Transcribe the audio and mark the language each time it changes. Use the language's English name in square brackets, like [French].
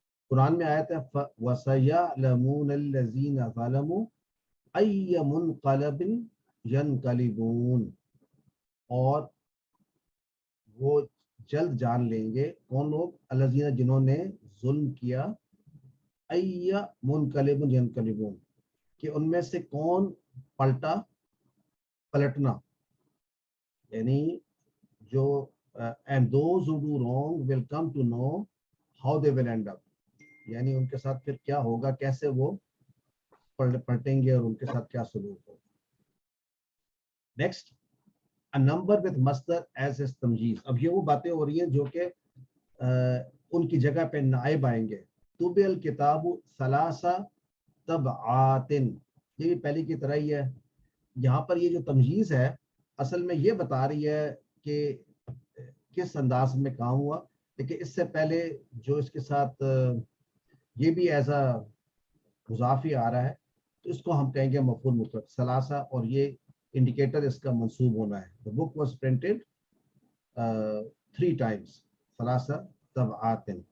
[Urdu] قرآن میں آیت ہے [Arabic] وَسَيَعْلَمُونَ الَّذِينَ ظَلَمُوا أَيَّ مُنْقَلَبٍ يَنْقَلِبُونَ, [Urdu] اور وہ جلد جان لیں گے کون لوگ, الذین جنہوں نے ظلم کیا, [Arabic] أَيَّ مُنْقَلِبٍ يَنْقَلِبُونَ [Urdu] کہ ان میں سے کون پلٹنا, یعنی جو [English] and those who do wrong will come to know how they will end up, [Urdu] یعنی ان کے ساتھ پھر کیا ہوگا, کیسے وہ پلٹیں گے اور ان کے ساتھ کیا سلوک ہوگا. [English] Next a number with masdar as is تمجیز. [Urdu] اب یہ وہ باتیں ہو رہی ہیں جو کہ ان کی جگہ پہ نائب آئیں گے. [Arabic] طُبِعَ الْكِتَابُ ثَلَاثَ طَبْعَاتٍ, [Urdu] یہ پہلی کی طرح ہی ہے. یہاں پر یہ جو تمجیز ہے اصل میں یہ بتا رہی ہے کہ کس انداز میں کام ہوا, لیکن اس سے پہلے جو اس کے ساتھ یہ بھی ایسا مضافی آ رہا ہے تو اس کو ہم کہیں گے مفعول مطلق ثلاثہ, اور یہ انڈیکیٹر اس کا منصوب ہونا ہے. [English] The book was printed 3 times, [Urdu] ثلاثہ طبعات.